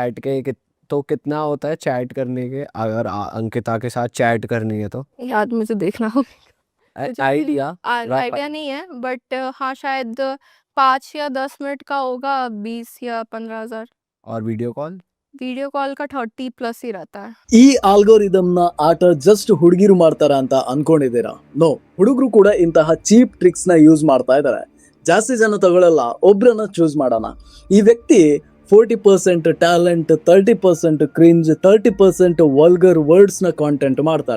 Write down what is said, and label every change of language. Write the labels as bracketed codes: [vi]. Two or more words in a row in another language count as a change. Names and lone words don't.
[hi] चैट के तो कितना होता है चैट करने के, अगर अंकिता के साथ चैट करनी है तो? याद मुझे देखना होगा। आइडिया आइडिया नहीं है बट हाँ शायद 5 या 10 मिनट का होगा 20 या 15,000। और वीडियो कॉल? वीडियो कॉल का 30 प्लस ही रहता है। [kn] ಈ ಆಲ್ಗೋರಿದಮ್ ನ ಆಟ ಜಸ್ಟ್ ಹುಡುಗಿರು ಮಾಡ್ತಾರ ಅಂತ ಅನ್ಕೊಂಡಿದ್ದೀರಾ? ನೋ, ಹುಡುಗರು ಕೂಡ ಇಂತಹ [en] cheap tricks [kn] ನ ಯೂಸ್ ಮಾಡ್ತಾ ಇದ್ದಾರೆ. ಜಾಸ್ತಿ ಜನ ತಗೊಳ್ಳಲ್ಲ, ಒಬ್ರನ್ನ ಚೂಸ್ ಮಾಡೋಣ. ಈ ವ್ಯಕ್ತಿ 40% ಟ್ಯಾಲೆಂಟ್, 30% ಕ್ರಿಂಜ್, 30% [en] vulgar words [kn] ನ ಕಾಂಟೆಂಟ್ ಮಾಡ್ತಾರೆ.